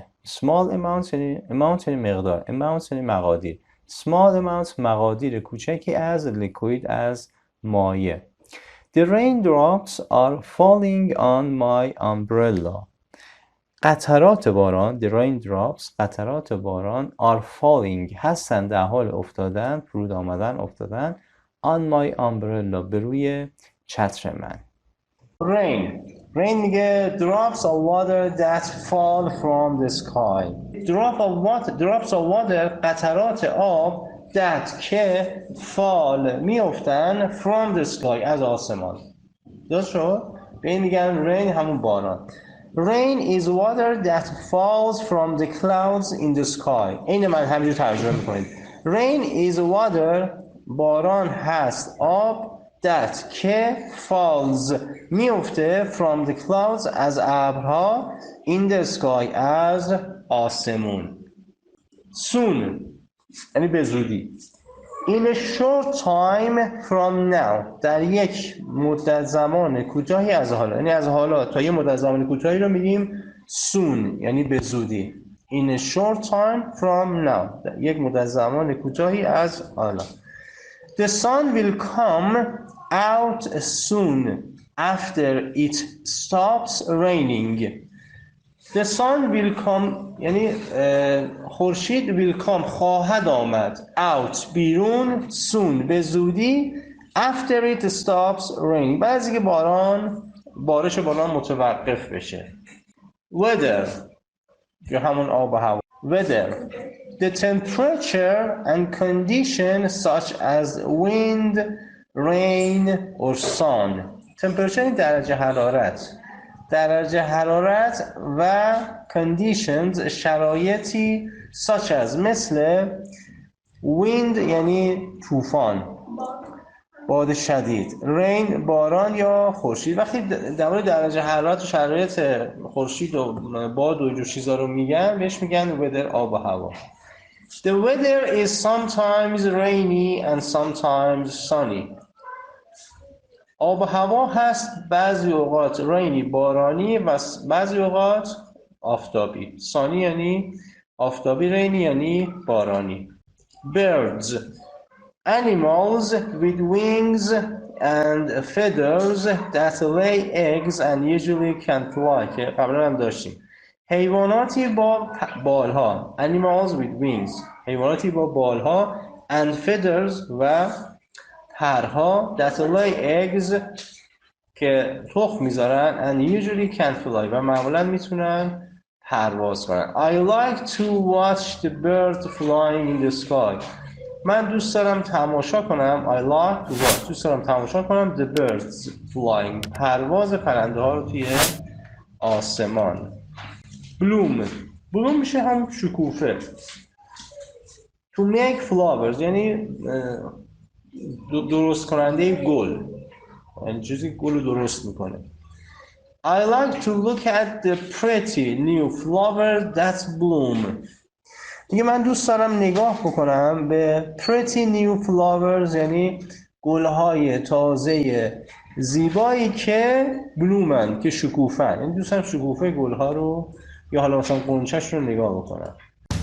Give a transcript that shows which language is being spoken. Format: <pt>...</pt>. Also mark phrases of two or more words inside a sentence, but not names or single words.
<en>small amount</en> <fa>یعنی مقدار. amount یعنی مقادیر.</fa> <en>small amount</en> <fa>مقادیر کوچکی از liquid از مایع.</fa> <en>The raindrops are falling on my umbrella.</en> <fa>قطرات باران</fa> <en>the raindrops</en> <fa>قطرات باران</fa> <en>are falling</en> <fa>هستند در حال افتادن فرود آمدن افتادن</fa> <en>on my umbrella</en> <fa>به روی چتر من.</fa> <en>Rain میگه drops of water that fall from the sky. drops of water</en> <fa>قطرات آب</fa> <en>that که fall میافتن from the sky</en> <fa>از آسمان. درست شد؟ به این میگن rain همون باران.</fa> <en>Rain is water that falls from the clouds in the sky.</en> <fa>این من همینجور ترجمه میکنید.</fa> <en>Rain is water</en> <fa>باران هست آب</fa> <en>that که falls میفته from the clouds</en> <fa>از ابرها</fa> <en>in the sky</en> <fa>از آسمون. Soon یعنی به زودی.</fa> <en>In a short time from now</en> <fa>در یک مدت زمان کوتاهی از حالا یعنی از حالا تا یک مدت زمان کوتاهی رو میگیم soon یعنی به زودی.</fa> <en>In a short time from now</en> <fa>در یک مدت زمان کوتاهی از حالا.</fa> <en>The sun will come out soon after it stops raining. The sun will come</en> <fa>یعنی خورشید</fa> <en>will come</en> <fa>خواهد آمد out بیرون soon به زودی</fa> <en>after it stops raining</en> <fa>بعد از اینکه بارش باران متوقف بشه. Weather یا همون آب و هوا.</fa> <en>Weather the temperature and conditions such as wind, rain or sun.</en> <fa>Temperature درجه حرارت و conditions شرایطی</fa> <en>such as</en> <fa>مثل wind یعنی طوفان باد شدید rain باران یا خورشید. وقتی در مورد درجه حرارت و شرایط خورشید و باد و اینجور چیزا رو میگن بهش میگن weather آب و هوا.</fa> <en>The weather is sometimes rainy and sometimes sunny.</en> <fa>آب و هوا هست بعضی اوقات رینی بارانی و بعضی اوقات آفتابی. سانی یعنی آفتابی رینی یعنی بارانی.</fa> <en>Birds animals with wings and feathers that lay eggs and usually can fly</en> <fa>که قبلا هم داشتیم. حیواناتی با بالها</fa> <en>animals with wings</en> <fa>حیواناتی با بالها</fa> <en>and feathers</en> <fa>و پرها</fa> <en>that lay eggs</en> <fa>که تخم میذارن</fa> <en>and usually can fly</en> <fa>و معمولا میتونن پرواز کنن.</fa> <en>I like to watch the birds flying in the sky.</en> <fa>من دوست دارم تماشا کنم</fa> <en>I like to watch</en> <fa>دوست دارم تماشا کنم</fa> <en>the birds flying</en> <fa>پرواز پرنده ها رو توی آسمان. bloom میشه هم شکوفه.</fa> <en>to make flowers</en> <fa>یعنی درست کننده گل یعنی چیزی گل رو درست میکنه.</fa> <en>I like to look at the pretty new flowers that bloom.</en> <fa>دیگه من دوست دارم نگاه بکنم به</fa> <en>pretty new flowers</en> <fa>یعنی گلهای تازه زیبایی که بلومن که شکوفن، یعنی دوست دارم شکوفه گلها رو یا حالا مثلا قنچش رو نگاه بکنم.</fa>